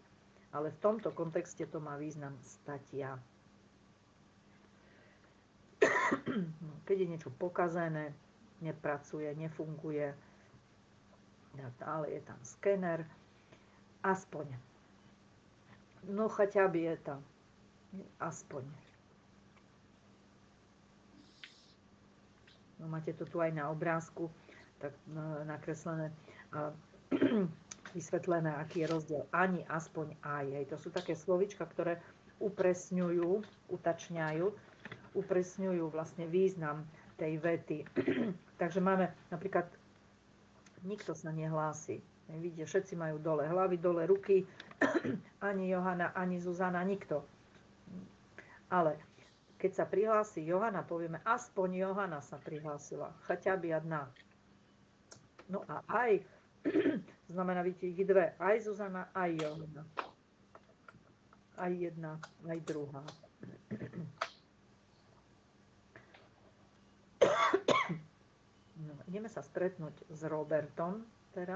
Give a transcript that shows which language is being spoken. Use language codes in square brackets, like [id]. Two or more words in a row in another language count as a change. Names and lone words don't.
[sk] Ale v tomto kontexte to má význam statia. Keď je niečo pokazené, nepracuje, nefunguje, ale je tam skener, aspoň. [ru] No хотя бы это, [sk] aspoň. No, máte to tu aj na obrázku, tak nakreslené, vysvetlené, aký je rozdiel. Ani, aspoň, aj. To sú také slovička, ktoré upresňujú, upresňujú vlastne význam tej vety. Takže máme napríklad, nikto sa nehlási. Vidíte, všetci majú dole hlavy, dole ruky, ani Johana, ani Zuzana, nikto. Ale keď sa prihlási Johana, povieme, aspoň Johana sa prihlásila. [ru] Хотя бы одна. [sk] No a aj, znamená, vidíte, ich dve. Aj Zuzana, aj Johana. Aj jedna, aj druhá. No, ideme sa stretnúť s Robertom teraz.